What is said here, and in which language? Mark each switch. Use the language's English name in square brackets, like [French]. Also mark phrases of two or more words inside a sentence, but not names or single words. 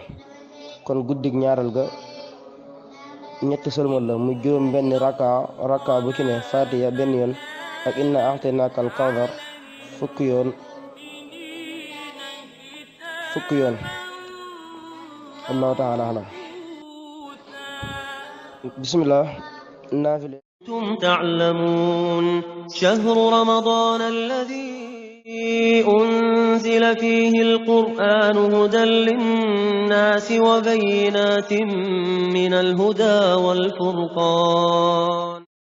[Wolof] kon guddig ñaareel ga ñetti sëlmal la mu juróom benn raka bu ci ne fatiha benn yoon ak [Arabic] إنا أعطيناك الكوثر [Wolof] fukki yoon [Arabic] الله تعالى أعلم. [Wolof] bismillah naafile [Arabic] كنتم تعلمون شهر رمضان الذي أنزل فيه القرآن هدى للناس وبينات من الهدى والفرقان